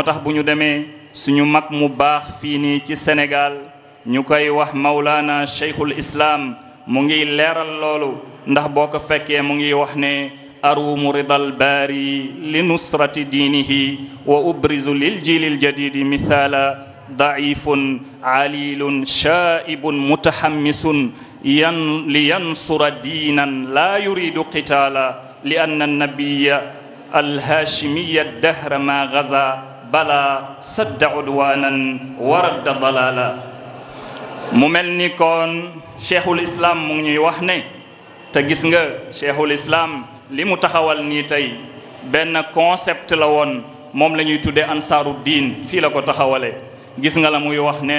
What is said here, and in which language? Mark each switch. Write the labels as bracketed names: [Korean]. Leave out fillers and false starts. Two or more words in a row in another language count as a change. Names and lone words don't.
[Wolof] tax bu ñu demee suñu mag mu baax fii nii ci Sénégal ñu koy wax Mawlana Cheikhul Islam mu ngi leeral loolu ndax boo ko fekkee mu ngi wax ne [Arabic] أروم رضا الباري لنصرة دينه وأبرز للجيل الجديد مثال ضعيف عليل شائب متحمس لينصر دينا لا يريد قتالا لأن النبي الهاشمي دهرا ما غزا بلا صد عدوانا ورد ضلالا [Wolof] mu mel ni kon cheikhul islam mu ngi ñuy wax ne te gis nga cheikhul islam li mu taxawal nii tey benn concept la woon moom la ñuy tuddee [Arabic] أنصار الدين [Wolof] fii la ko taxawale gis nga la muy wax nee